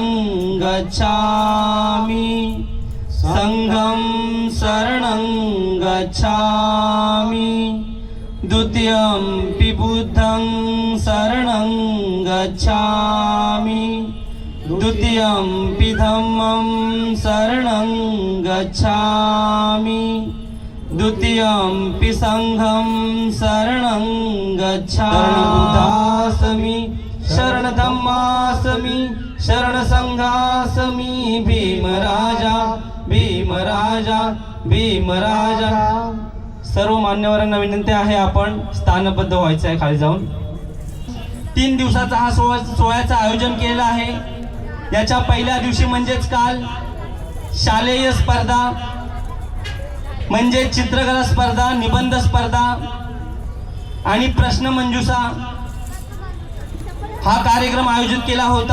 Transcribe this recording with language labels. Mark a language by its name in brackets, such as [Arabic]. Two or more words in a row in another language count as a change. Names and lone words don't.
[Pali] गच्छामि, संघं शरणं गच्छामि, द्वितीयंपि बुद्धं शरणं गच्छामि, द्वितीयंपि धम्मं शरणं गच्छामि, द्वितीयंपि संघं शरणं गच्छामि। शरणधम्मास्मि शरणसंघास्मि। [Marathi] भीमराजा भीमराजा भीमराजा। सर्व मान्यवरांना विनंती आहे आपण स्थानबद्ध व्हायचं आहे खाली जाऊन। 3 दिवसाचा हा सोहळ्याचं आयोजन केलेलं आहे। याच्या पहिल्या दिवशी म्हणजेच काल शालेय स्पर्धा म्हणजे चित्रकला स्पर्धा, निबंध स्पर्धा आणि प्रश्नमंजुषा हा कार्यक्रम आयोजित केला होता।